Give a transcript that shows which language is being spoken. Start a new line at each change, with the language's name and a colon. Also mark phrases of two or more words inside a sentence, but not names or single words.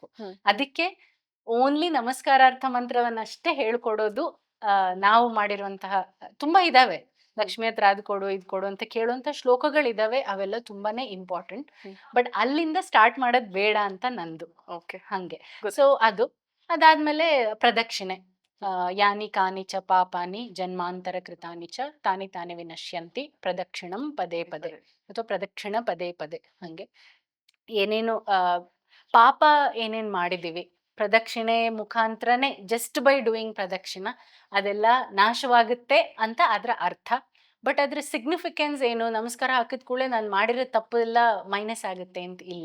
Kannada: ಅದಕ್ಕೆ ಓನ್ಲಿ ನಮಸ್ಕಾರಾರ್ಥ ಮಂತ್ರವನ್ನಷ್ಟೇ ಹೇಳ್ಕೊಡೋದು ನಾವು ಮಾಡಿರುವಂತಹ ತುಂಬಾ ಇದಾವೆ. ಲಕ್ಷ್ಮಿ ಹತ್ರ ಅದ್ ಕೊಡು ಇದ್ ಕೊಡು ಅಂತ ಕೇಳುವಂತ ಶ್ಲೋಕಗಳಿದಾವೆ, ಅವೆಲ್ಲ ತುಂಬಾನೇ ಇಂಪಾರ್ಟೆಂಟ್. ಬಟ್ ಅಲ್ಲಿಂದ ಸ್ಟಾರ್ಟ್ ಮಾಡೋದ್ ಬೇಡ ಅಂತ ನಂದು. ಓಕೆ. ಹಂಗೆ. ಸೊ ಅದು ಅದಾದ್ಮೇಲೆ ಪ್ರದಕ್ಷಿಣೆ.
Sanskrit: ಯಾನಿ ಕಾನಿ ಚ ಪಾಪಾನಿ ಜನ್ಮಾಂತರ ಕೃತಾನಿ ಚ ತಾನಿ ತಾನಿ ವಿನಶ್ಯಂತಿ ಪ್ರದಕ್ಷಿಣಂ ಪದೇ ಪದೇ ಅಥವಾ ಪ್ರದಕ್ಷಿಣ ಪದೇ ಪದೇ.
Kannada: ಹಂಗೆ ಏನೇನು ಪಾಪ ಏನೇನ್ ಮಾಡಿದೀವಿ ಪ್ರದಕ್ಷಿಣೆ ಮುಖಾಂತರನೇ,
English: just by doing
Kannada: ಪ್ರದಕ್ಷಿಣ ಅದೆಲ್ಲ ನಾಶವಾಗುತ್ತೆ ಅಂತ ಅದ್ರ ಅರ್ಥ. ಬಟ್ ಅದ್ರ ಸಿಗ್ನಿಫಿಕೆನ್ಸ್ ಏನು, ನಮಸ್ಕಾರ ಹಾಕಿದ ಕೂಡಲೇ ನಾನು ಮಾಡಿರೋ ತಪ್ಪು ಎಲ್ಲ ಮೈನಸ್ ಆಗುತ್ತೆ ಅಂತ ಇಲ್ಲ.